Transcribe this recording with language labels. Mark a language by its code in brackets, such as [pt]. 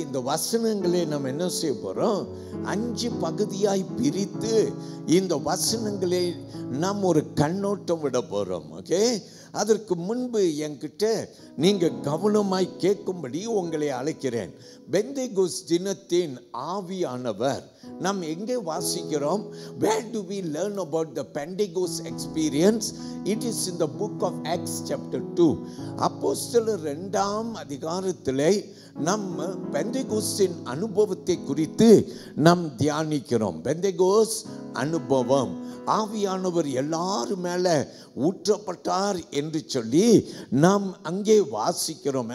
[ta] இந்த வசனங்களை நம்ம என்ன செய்ய போறோம்? 5 பகுதியாய் பிரித்து இந்த வசனங்களை நாம் ஒரு கண்ணோட்டம் விட போறோம். ஓகே. அதற்கு முன்பு என்கிட்ட நீங்க கவனமாய் கேட்கும்படி உங்களை அழைக்கிறேன். பெந்தேகோஸ்து தினத்தின் ஆவியானவர் நாம் எங்கே வாசிக்கிறோம்? [en] Where do we learn about the Pentecost experience? It is in the book of Acts chapter 2. [ta] அப்போஸ்தலர் 2ஆம் அதிகாரத்திலே நம்ம பெந்தேகோஸ்தின் அனுபவத்தை குறித்து நாம் தியானிக்கிறோம். பெந்தேகோஸ்த் அனுபவம், ஆவியானவர் எல்லாரும் மேல ஊற்றப்பட்டார் என்று சொல்லி நாம் அங்கே வாசிக்கிறோம்.